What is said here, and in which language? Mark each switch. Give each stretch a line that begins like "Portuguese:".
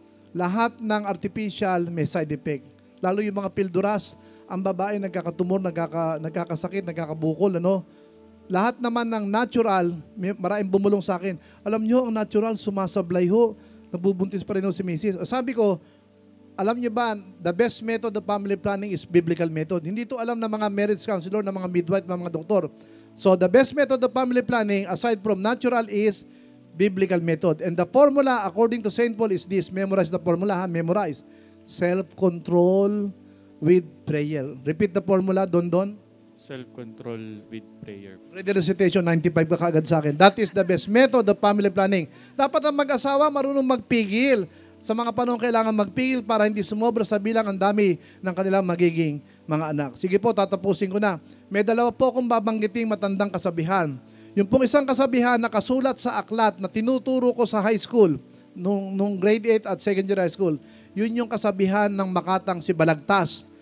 Filipino: Lahat ng artificial may side effect. Lalo yung mga pilduras, ang babae nagkakatumor, nagkakasakit, nagkakabukol, ano? Lahat naman ng natural, maraming bumulong sa akin. Alam nyo, ang natural, sumasablay ho. Nabubuntis pa rin ho si Mrs. Sabi ko, alam nyo ba,
English: the best method of family planning is biblical method.
Filipino: Hindi to alam ng mga marriage counselor, ng mga midwife, ng mga doktor.
English: So, the best method of family planning, aside from natural, is biblical method. And the formula, according to St. Paul, is this. Memorize the formula, ha? Memorize. Self-control with prayer. Repeat the formula, Don. Self-control with prayer. Ready recitation,
Filipino: 95 ka kaagad sa akin.
English: That is the best method of family planning.
Filipino: Dapat ang mag-asawa marunong magpigil. Sa mga panahon kailangan magpigil para hindi sumobra sa bilang ang dami ng kanilang magiging mga anak. Sige po, tatapusin ko na. May dalawa po akong babanggiting matandang kasabihan. Yung pong isang kasabihan na kasulat sa aklat na tinuturo ko sa high school, nung grade 8 at secondary high school, yun yung kasabihan ng Makatang si Balagtas.